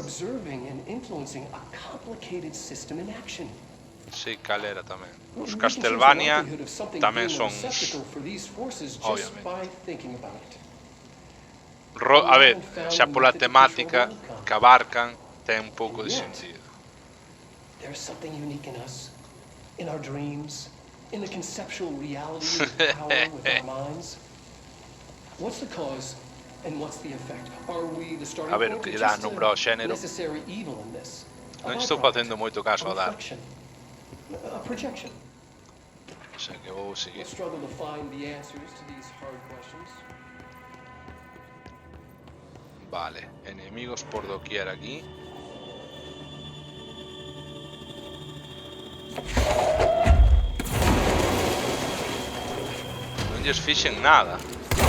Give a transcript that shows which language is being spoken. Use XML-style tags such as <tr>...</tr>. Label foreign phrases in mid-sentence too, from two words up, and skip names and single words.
<gl>Sí, cal era tamén. Os Castlevania tamén son... Obviamente. A ver, xa pola temática que abarcan, ten un pouco de sentido.</gl> <en>There's something unique in us, in our dreams, in the conceptual reality of power with our minds. What's the cause and what's the effect? Are we the starting point or just a necessary evil in this?</en> <gl>Non estou facendo moito caso a dar.</gl> <en>A projection.</en> <es>O sea</es> <gl>que vou seguir.</gl> <en>We'll struggle to find the answers to these hard questions.</en> <gl>Vale, enemigos por doquier aquí. Non lles fixen nada.</gl>